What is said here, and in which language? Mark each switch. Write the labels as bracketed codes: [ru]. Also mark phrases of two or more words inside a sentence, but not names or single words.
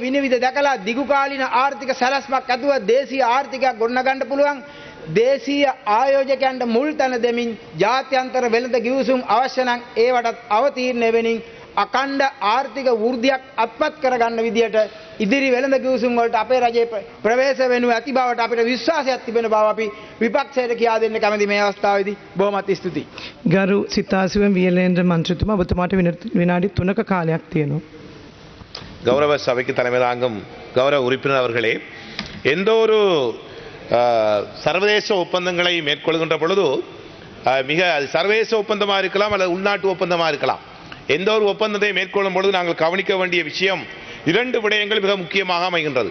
[si] විනිවිද දැකලා දිගුකාලීන ආර්ථික සැලැස්මක් ඇතුව දේශීය ආර්ථිකයක් ගොඩනගන්න පුළුවන් දේශීය ආයෝජකයන්ට මුල් තැන දෙමින් ජාත්‍යන්තර වෙළඳ ගිවිසුම් අවශ්‍ය නම් ඒවටත් අවතීර්ණ වෙමින් අකණ්ඩ ආර්ථික වෘද්ධියක් අත්පත් කරගන්න විදියට ඉදිරි වෙළඳ කිවිසුම් වලට අපේ රජයේ ප්‍රවේශ වෙනු ඇති බවට අපිට විශ්වාසයක් තිබෙන බව අපි විපක්ෂයට කියා දෙන්න කැමති මේ අවස්ථාවේදී බොහොමත් ස්තුතියි. ගරු සිතාසිවම් වියලේන්ද්‍ර මන්ත්‍රීතුමා ඔබතුමාට විනාඩි 3ක කාලයක් තියෙනවා. [ta] கௌரவ சபைக்கு தலைமை தாங்கும் கௌரவ உறுப்பினர் அவர்களே, எந்த ஒரு சர்வதேச ஒப்பந்தங்களை மேற்கொள்கின்ற பொழுது மிக சர்வதேச ஒப்பந்தமாக இருக்கலாம் அல்லது உள்நாட்டு ஒப்பந்தமாக இருக்கலாம். எந்த ஒரு ஒப்பந்தத்தை மேற்கொள்ளும் பொழுது நாங்கள் கவனிக்க வேண்டிய விஷயம் 2 விடயங்கள் மிக முக்கியமாக அமைகின்றது.